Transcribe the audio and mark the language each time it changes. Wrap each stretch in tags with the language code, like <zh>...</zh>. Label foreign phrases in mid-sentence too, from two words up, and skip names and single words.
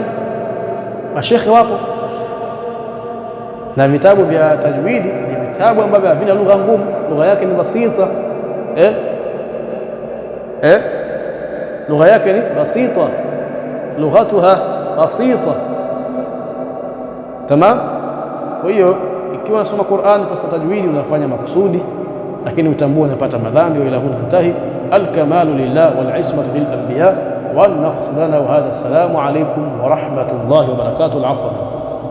<sw>Mashekhe wapo na vitabu vya tajwidi ni vitabu ambavyo havina lugha ngumu, lugha yake ni basita, lugha yake ni basita,</sw> <ar>لغتها بسيطة.</ar> <sw>Tamam. Kwa hiyo ikiwa unasoma Qur'an kwa tajwidi unafanya makusudi, lakini utambue unapata madhambi.</sw> <ar>وإلى هنا انتهى. الكمال لله والعصمة للأنبياء والنقص لنا. وهذا، السلام عليكم ورحمة الله وبركاته. Al-afwa.</ar>